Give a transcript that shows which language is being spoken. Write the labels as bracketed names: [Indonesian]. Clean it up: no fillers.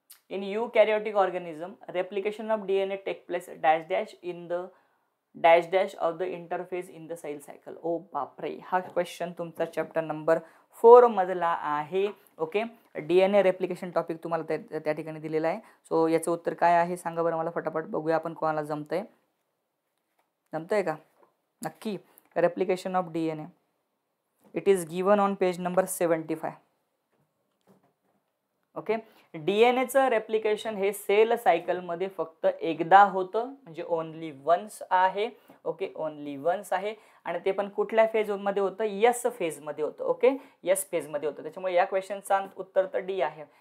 [English] In eukaryotic organism replication of DNA take place dash dash in the dash dash of the interface in the cell cycle. [Marathi] ओ बापरे, हा question तुमचा chapter number 4 मधला आहे. Okay, DNA replication topic तुम्हाला त्या ठिकाणी दिलेला आहे. सो याचं उत्तर काय आहे सांगा बरं मला फटाफट, बघूया आपण कोणाला जमतंय का नक्की. [English] Replication of DNA, it is given on page number 75. [Marathi] Okay, डीएनएचं replication हे सेल सायकलमध्ये फक्त एकदा होतं, म्हणजे ओनली वन्स आहे. ओके, ओनली वन्स आहे आणि ते पण कुठल्या फेजमध्ये होतं, यस फेजमध्ये होतं. ओके, यस फेजमध्ये होतं. त्याच्यामुळे या क्वेश्चनचा उत्तर तर डी आहे.